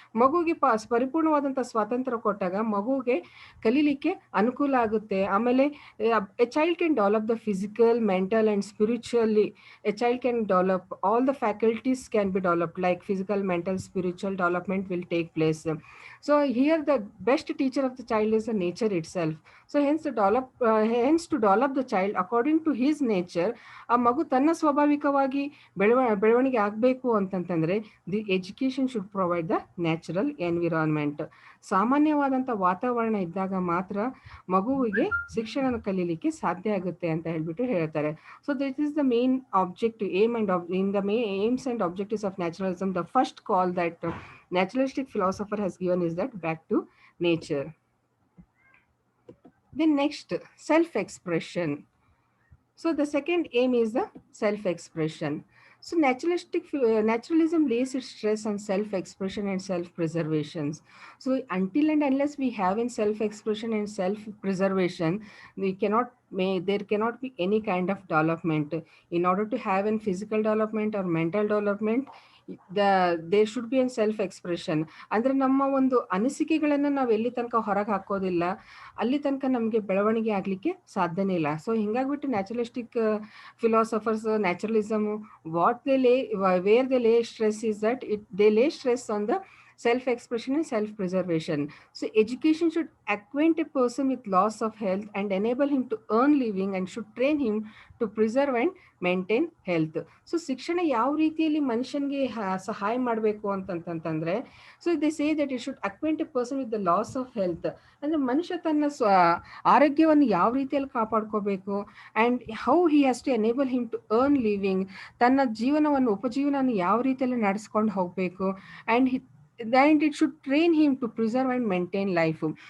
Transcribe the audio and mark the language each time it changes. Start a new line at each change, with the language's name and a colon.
Kannada: ಮಗುವಿಗೆ ಪರಿಪೂರ್ಣವಾದಂಥ ಸ್ವಾತಂತ್ರ್ಯ ಕೊಟ್ಟಾಗ ಮಗುವಿಗೆ ಕಲೀಲಿಕ್ಕೆ ಅನುಕೂಲ ಆಗುತ್ತೆ.
English: ಆಮೇಲೆ a child can develop the physical, mental and spiritually. A child can develop all the faculties can be developed like physical, mental, spiritual development will take place. So here the best teacher of the child is the nature itself. So hence to develop the child according to his nature,
Kannada: ಆ ಮಗು ತನ್ನ ಸ್ವಾಭಾವಿಕವಾಗಿ ಬೆಳವಣಿಗೆ ಆಗಬೇಕು ಅಂತಂತಂದ್ರೆ
English: The education should provide the natural environment.
Kannada: ಸಾಮಾನ್ಯವಾದಂಥ ವಾತಾವರಣ ಇದ್ದಾಗ ಮಾತ್ರ ಮಗುವಿಗೆ ಶಿಕ್ಷಣ ಕಲೀಲಿಕ್ಕೆ ಸಾಧ್ಯ ಆಗುತ್ತೆ ಅಂತ ಹೇಳ್ಬಿಟ್ಟು ಹೇಳ್ತಾರೆ.
English: So this is the main objective aim and in the aims and objectives of naturalism. The first call that naturalistic philosopher has given is that back to nature. Then next, self-expression. So the second aim is the self-expression. So naturalism lays its stress on self-expression and self-preservations. So until and unless we have in self-expression and self-preservation, there cannot be any kind of development. In order to have in physical development or mental development, there should be a self-expression.
Kannada: ಅಂದ್ರೆ ನಮ್ಮ ಒಂದು ಅನಿಸಿಕೆಗಳನ್ನು ನಾವು ಎಲ್ಲಿ ತನಕ ಹೊರಗೆ ಹಾಕೋದಿಲ್ಲ ಅಲ್ಲಿ ತನಕ ನಮಗೆ ಬೆಳವಣಿಗೆ ಆಗಲಿಕ್ಕೆ ಸಾಧ್ಯನೇ ಇಲ್ಲ.
English: So ಹಿಂಗಾಗ್ಬಿಟ್ಟು naturalistic philosophers, naturalism, where they lay stress is that they lay stress on the self-expression and self-preservation. So education should acquaint a person with loss of health and enable him to earn living and should train him to preserve and maintain health.
Kannada: So ಶಿಕ್ಷಣ ಯಾವ ರೀತಿಯಲ್ಲಿ ಮನುಷ್ಯನಿಗೆ ಸಹಾಯ ಮಾಡಬೇಕು ಅಂತಂತಂದ್ರೆ,
English: So they say that it should acquaint a person with the loss of health.
Kannada: ಅಂದರೆ ಮನುಷ್ಯ ತನ್ನ ಆರೋಗ್ಯವನ್ನು ಯಾವ ರೀತಿಯಲ್ಲಿ ಕಾಪಾಡ್ಕೋಬೇಕು
English: And how he has to enable him to earn living.
Kannada: ತನ್ನ ಉಪಜೀವನವನ್ನು ಯಾವ ರೀತಿಯಲ್ಲಿ ನಡೆಸ್ಕೊಂಡು ಹೋಗಬೇಕು
English: And it should train him to preserve and maintain life.